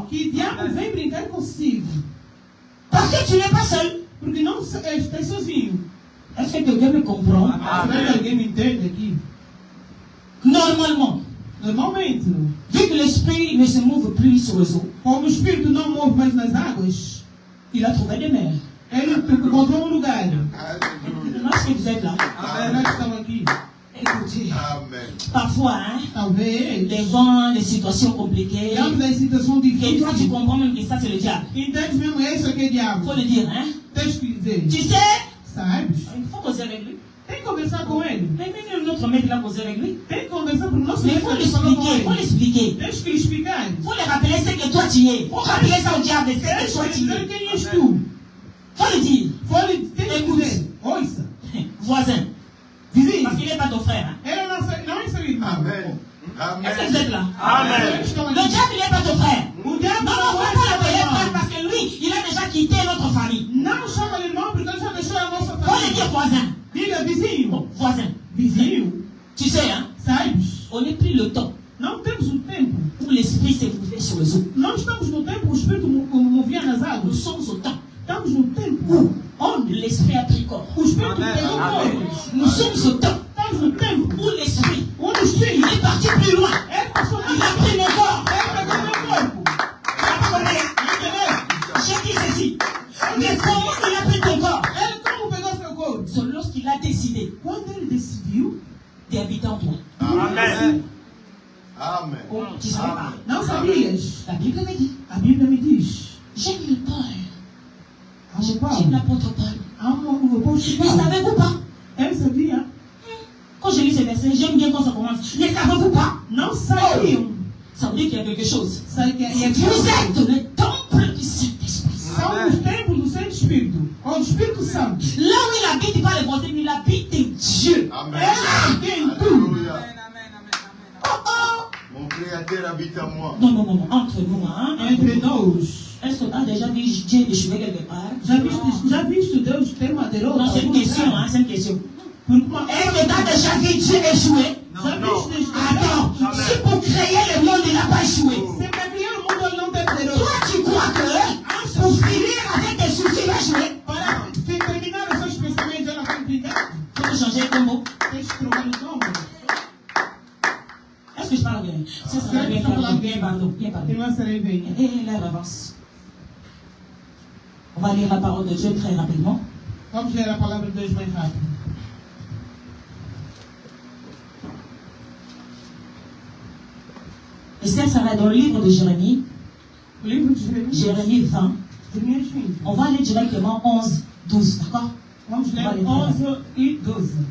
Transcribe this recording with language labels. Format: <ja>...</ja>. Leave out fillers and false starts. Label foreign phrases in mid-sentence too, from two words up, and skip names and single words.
<pt>que o diabo vem brincar consigo.</pt> <fr>Parce que tu n'es pas seul.</fr> <pt>Porque não estás sozinho.</pt> <fr>Est-ce que quelqu'un me comprend?</fr> <pt>Será que alguém me entende aqui?</pt> <fr>Normalement,</fr> <pt>Normalmente,</pt> <fr>vu que l'esprit ne se mouve plus sur les eaux,</fr> <pt>como o espírito não move mais nas águas,</pt> <fr>il a trouvé des mers.</fr> <pt>ele encontrou um lugar. Alléluia.</pt> <fr>Est-ce que vous êtes là?</fr> <pt>Será que estão aqui?</pt> <fr>Écoutez, Amen. parfois, hein,</fr> <pt>Talvez.</pt> <fr>les vents, les situations compliquées,</fr> <pt>Diante das situações</pt> <fr>et toi tu</fr> <pt>difíceis.</pt> <fr>comprends même que ça c'est le diable.</fr> <pt>Entende mesmo? É isso que é diabo.</pt> <fr>Faut le dire, hein?</fr> <pt>Tens que dizer.</pt> <fr>Tu sais,</fr> <pt>Sabes?</pt> <fr>il faut causer avec lui.</fr> <pt>Tem que conversar com ele.</pt> <fr>Mais même notre maître il a causé avec lui.</fr> <pt>Tem que conversar porque nós</pt> <fr>Mais il faut l'expliquer, il faut l'expliquer.</fr> <pt>Tens que lhe explicar.</pt> <fr>Il faut lui rappeler ce que toi tu es. Il faut rappeler ça au diable, ce que</fr> <pt>Tens</pt> <fr>toi</fr> <pt>que</pt> <fr>tu</fr> <pt>dizer</pt> <fr>es.</fr> <pt>quem és tu.</pt> <fr>Faut le dire.</fr> <pt>Tem que dizer. Ouça.</pt> <fr>Voisin.</fr> <pt>Vizinho.</pt> <fr>Parce qu'il n'est pas ton frère. Hein?</fr> <pt>Ele não é seu irmão. Amen.</pt> <fr>Est-ce que vous êtes là? Amen. Le diable il n'est pas ton frère.</fr> <pt>O diabo</pt> <fr>Non,</fr> <pt>não</pt> <fr>non,</fr> <pt>é</pt> <fr>faut pas l'appeler</fr> <pt>seu</pt> <fr>frère</fr> <pt>irmão.</pt> <fr>parce que lui, il a déjà quitté notre famille.</fr> <pt>Não chama de irmão porque ele já deixou a nossa</pt> <fr>Faut le dire</fr> <pt>família.</pt> <fr>voisin.</fr> <pt>Diga vizinho.</pt> <fr>Bon, voisin.</fr> <pt>Vizinho.</pt> <fr>Tu sais, hein,</fr> <pt>Sabes?</pt> <fr>on n'est plus le temps</fr> <pt>Não temos o tempo.</pt> <fr>où l'esprit s'est ouvert sur les eaux.</fr> <pt>Não estamos no tempo, o espírito movia nas</pt> <fr>Nous</fr> <pt>águas.</pt> <fr>sommes au temps</fr> <pt>Estamos no tempo</pt> <fr>où l'esprit a pris corps.</fr> <pt>o espírito Amen. pegou Amen. corpo.</pt> <fr>Nous sommes au temps</fr> <pt>Estamos no tempo</pt> <fr>où l'esprit,</fr> <pt>onde o espírito</pt> <fr>il est parti plus loin.</fr> <pt>ele passou</pt> <fr>Il</fr> <pt>mais</pt> <fr>a pris mon corps.</fr> <pt>ele pegou meu corpo. Entendeu?</pt> <fr>J'ai dit ceci. Mais comment il a pris ton corps?</fr> <pt>Ele como pegou seu corpo?</pt> <fr>C'est lorsqu'il a décidé</fr> <pt>Quando ele decidiu,</pt> <fr>d'habiter en toi. Amen. Amen. Oh, tu savais pas.</fr> <pt>não sabias?</pt> <fr>La Bible me dit.</fr> <pt>A Bíblia me diz.</pt> <fr>J'aime le Paul.</fr> <pt>Amo</pt> <fr>J'aime</fr> <pt>Paulo.</pt> <fr>l'apôtre Paul.</fr> <pt>Amo o apóstolo</pt> <fr>Mais</fr> <pt>Paulo.</pt> <fr>savez-vous pas?</fr> <pt>Ele sabia?</pt> <fr>Quand je lis ces versets, j'aime bien quand ça commence. Mais savez-vous pas?</fr> <pt>Não sabiam.</pt> <fr>Ça veut dire qu'il y a quelque chose.</fr> <pt>Sabe que é</pt> <fr>Vous êtes le temple du Saint-Esprit.</fr> <pt>São os templos do Santo Espírito. Ou do Espírito Santo.</pt> <fr>Là où il habite pas les bons, il habite Dieu. Amen.</fr> <pt>Ele tem tudo. Alléluia. Oh oh!</pt> <fr>Mon Créateur habite en moi. Non, non, non, non, entre nous, hein.</fr> <pt>Entre nós.</pt> <fr>Est-ce que tu as déjà vu Dieu échouer quelque part?</fr> <pt>Já viste Deus ter uma derrota?</pt> <fr>Non, c'est une question, hein, c'est une question.</fr> <pt>Porque uma</pt> <fr>Est-ce que tu as déjà vu Dieu échouer?</fr> <pt>Já viste</pt> <fr>Attends, si pour créer le monde, il n'a pas échoué.</fr> <pt>Se para criar o mundo ele não teve derrota.</pt> <fr>Toi, tu crois que pour finir avec tes soucis, il va jouer?</fr> <pt>Para terminar os seus pensamentos, ela vai implicar.</pt> <fr>Il faut changer ton mot.</fr> <pt>Tens que trocar os nomes.</pt> <fr>Est-ce que je parle bien? Ça va bien, pardon, bien, pardon, bien, pardon.</fr> <pt>Irmã Serei</pt> <fr>Et là, avance. On va lire la parole de Dieu très rapidement.</fr> <pt>Vamos ler a palavra de Deus mais rápido.</pt> <fr>Et ça va dans le livre de Jérémie,</fr> <pt>O livro de Jeremias.</pt> <fr>Jérémie 20.</fr> <pt>Jeremias 20.</pt> <fr>On va aller directement 11, 12, d'accord?</fr> <pt>Vamos ler Vale, 11 e 12.</pt>